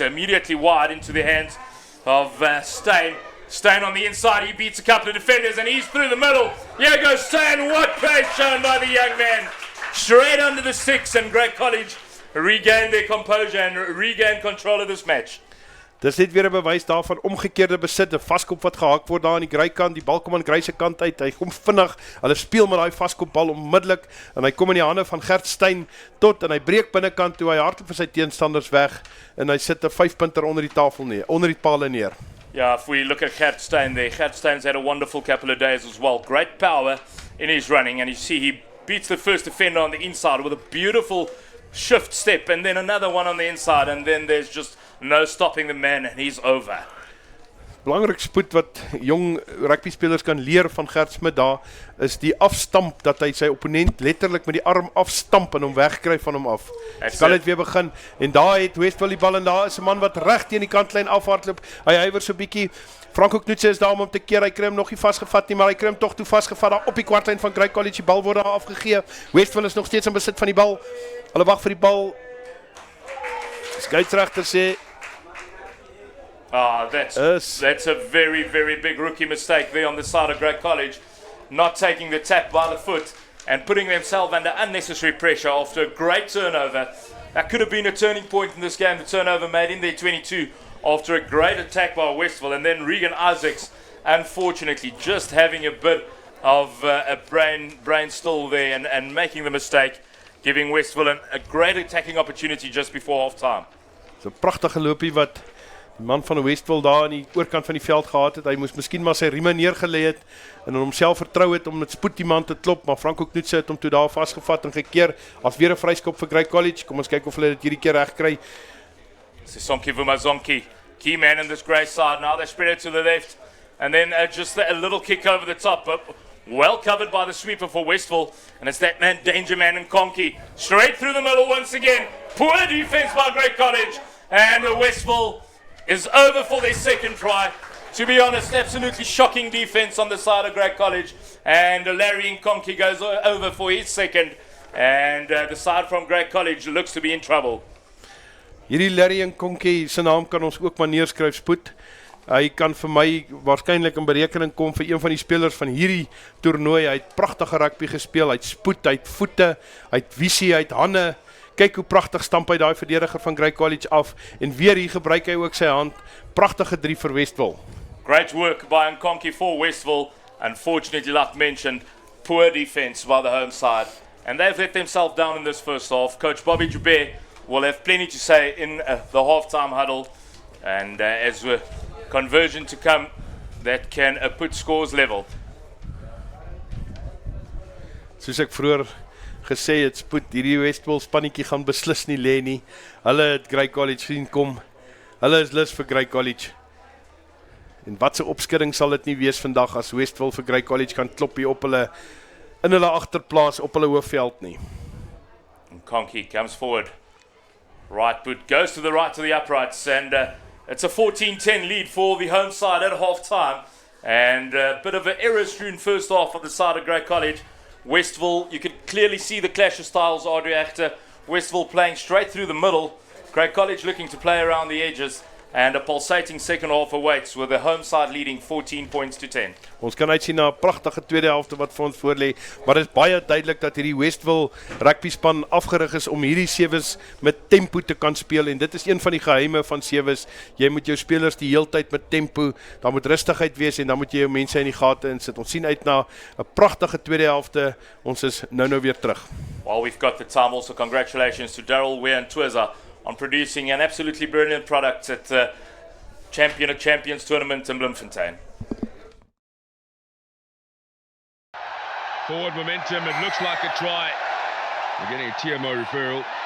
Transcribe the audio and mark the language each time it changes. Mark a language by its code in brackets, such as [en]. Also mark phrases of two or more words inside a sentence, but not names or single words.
[en] Immediately wide into the hands of STEYN. STEYN on the inside. He beats a couple of defenders and he's through the middle. Here goes STEYN. What pace shown by the young man. Straight under the six, and Grey College regain their composure and regain control of this match. [af] Dis net weer 'n bewys daarvan omgekeerde besit, 'n vaskop wat gehak word daar aan die Grey kant, die bal kom aan Grey se kant uit, hy kom vinnig, hulle speel met daai vaskopbal onmiddellik en hy kom in die hande van Gert STEYN tot en hy breek binnekant toe, hy hardloop vir sy teenstanders weg en hy sit 'n 5-punter onder die tafel neer, onder die paal neer. [en] Yeah, if we look at Gert STEYN there, Gert STEYN's had a wonderful couple of days as well. Great power in his running, and you see he beats the first defender on the inside with a beautiful shift step, and then another one on the inside, and then there's just no stopping the man, and he's over. [af] Belangrik spoed wat jong rugby spelers kan leer van Gert Smit daar, is die afstamp, dat hy sy opponent letterlik met die arm afstamp en hom wegkry van hom af. Kan dit weer begin, en daar het Westville die bal, en daar is 'n man wat reg teen die kantlyn afhardloop, hy huiwer so bietjie, FRANCO KNOETZE is daar om te keer, hy kry hom nog nie vasgevat nie, maar hy kry hom tog toe vasgevat daar op die kwartlyn van Grey College, die bal word daar afgegee, Westville is nog steeds in besit van die bal, hulle wag vir die bal, die skeieregter sê, [en] that's a very, very big rookie mistake there on the side of Grey College, not taking the tap by the foot and putting themselves under unnecessary pressure after a great turnover. That could have been a turning point in this game, the turnover made in their 22 after a great attack by Westville, and then Regan Isaacs, unfortunately, just having a bit of a brain still there and making the mistake, giving Westville a great attacking opportunity just before half-time. [af] So 'n pragtige loopie wat die man van Westville daar aan die oorkant van die veld gehad het, hy moes miskien maar sy rieme neergelê het en homself vertrou het om met spoed die man te klop, maar FRANCO KNOETZE het hom toe daar vasgevat en gekeer, as weer 'n vryskop vir Grey College, kom ons kyk of hulle dit hierdie keer reg kry. [en] SISONKE VUMAZONKE, key man in this Grey side, now they spread it to the left, and then just a little kick over the top, but well covered by the sweeper for Westville, and it's that man, Danger Man Nkonki, straight through the middle once again, poor defense by Grey College, and Westville is over for their second try. To be honest, absolutely shocking defense on the side of Grey College, and Larry Nkonki goes over for his second, and the side from Grey College looks to be in trouble. [af] Hierdie Larry Nkonki se naam kan ons ook maar neerskryf, spoed. Hy kan vir my waarskynlik in berekening kom vir een van die spelers van hierdie toernooi. Hy het pragtige rugby gespeel, hy het spoed, hy het voete, hy het visie, hy het hande. Kyk hoe pragtig stamp hy daai verdediger van Grey College af, en weer hier gebruik hy ook sy hand. Pragtige 3 vir Westville. [en] Great work by Nkonki for Westville. Unfortunately, like mentioned, poor defense by the home side, and they've let themselves down in this first half. Coach Bobby Joubert will have plenty to say in the half-time huddle, and as a conversion to come that can put scores level. [af] Soos ek vroeër gesê het, spoed, hierdie Westville spannetjie gaan beslis nie lê nie. Hulle het Grey College sien kom. Hulle is lus vir Grey College. En wat se opskudding sal dit nie wees vandag as Westville vir Grey College kan klop hier op hulle in hulle agterplaas op hulle hoofveld nie. [en] Conky comes forward. Right boot goes to the right to the uprights, and it's a 14-10 lead for the home side at half-time. And a bit of an error-strewn first half on the side of Grey College. Westville, you could clearly see the clash of styles, Audrey Achter. Westville playing straight through the middle. Grey College looking to play around the edges. And a pulsating second half awaits with the home side leading 14 points to 10. [af] Ons kan uitsien na 'n pragtige tweede helfte wat vir ons voorlê, maar dit is baie duidelik dat hierdie Westville rugby span afgerig is om hierdie Sevens met tempo te kan speel, en dit is een van die geheime van Sevens. Jy moet jou spelers die heeltyd met tempo, daar moet rustigheid wees en dan moet jy jou mense in die gate insit. Ons sien uit na 'n pragtige tweede helfte. Ons is nou weer terug. [en] While we've got the time, also congratulations to Daryl Weir and Twizza on producing an absolutely brilliant product at the Champion of Champions tournament in Bloemfontein. Forward momentum, it looks like a try. We're getting a TMO referral.